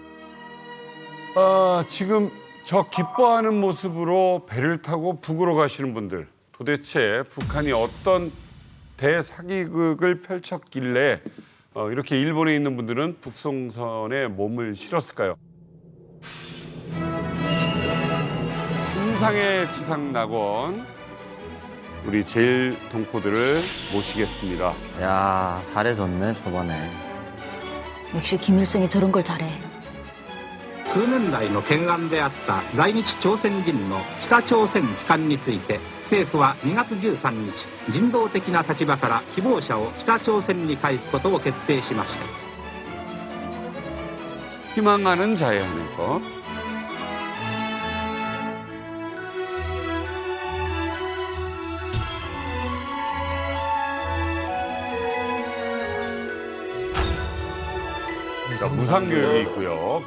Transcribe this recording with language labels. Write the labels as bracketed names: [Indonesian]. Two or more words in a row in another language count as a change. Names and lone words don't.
[Korean] 지금 저 기뻐하는 모습으로 배를 타고 북으로 가시는 분들 도대체 북한이 어떤 대사기극을 펼쳤길래 이렇게 일본에 있는 분들은 북송선에 몸을 실었을까요? 한상의 지상낙원 우리 제일 동포들을 모시겠습니다. 야, 잘해줬네, 저번에. 역시 김일성이 저런 걸 잘해. [Japanese] 数年来の懸案であった在日朝鮮人の北朝鮮帰還について政府は2月13日人道的な立場から希望者を北朝鮮に返すことを決定しました。 [Korean] 희망하는 자에 한해서 무상교육이 있고요.